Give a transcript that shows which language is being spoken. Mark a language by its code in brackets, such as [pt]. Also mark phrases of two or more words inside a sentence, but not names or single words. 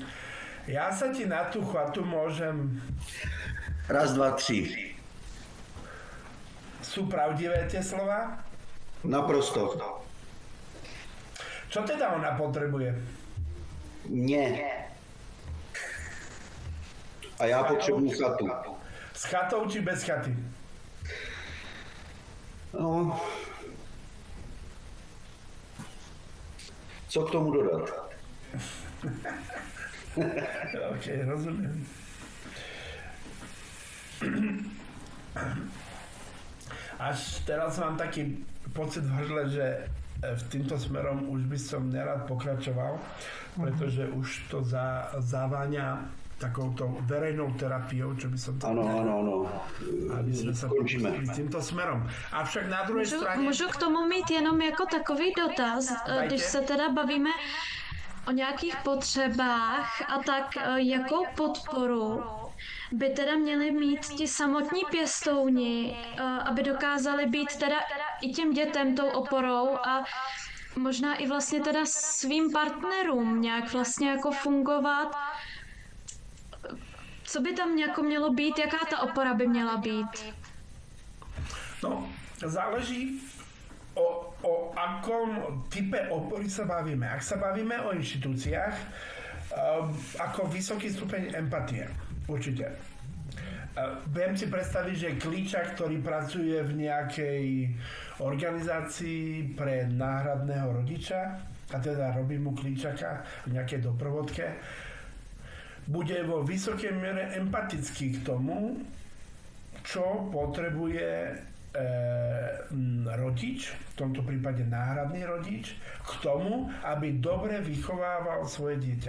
[sk] Ja sa ti na tú chatu môžem... [cs] Raz, dva, tři. [sk] Sú pravdivé tie slova? [cs] Naprosto. [sk] Čo teda ona potrebuje? Nie. [cs] A já potřebuji chatu. [sk] S chatou či bez chaty? [cs] No. Co k tomu dodat? [sk] OK, rozumiem. Až teraz mám taký pocit v hrdle, že v týmto smerom už by som nerad pokračoval, pretože už to zaváňa takouto verejnou terapiou, čo by som to... Áno. Aby sme sa pustili týmto smerom. Avšak na druhej strane... [cs] Můžu k tomu mít jenom jako takový dotaz, když se teda bavíme o nějakých potřebách a tak, jakou podporu by teda měli mít ti samotní pěstouni, aby dokázali být teda i těm dětem tou oporou a možná i vlastně teda svým partnerům nějak vlastně jako fungovat. Co by tam jako mělo být, jaká ta opora by měla být? [sk] No, záleží o akom type opory sa bavíme. Ak sa bavíme o inštitúciách, ako vysoký stupeň empatie, určite. Viem si predstaviť, že Klíčak, ktorý pracuje v nejakej organizácii pre náhradného rodiča, a teda robí mu Klíčaka v nejakej doprovodke, bude vo vysokej miere empatický k tomu, čo potrebuje rodič, v tomto prípade náhradný rodič, k tomu, aby dobre vychovával svoje dieťa.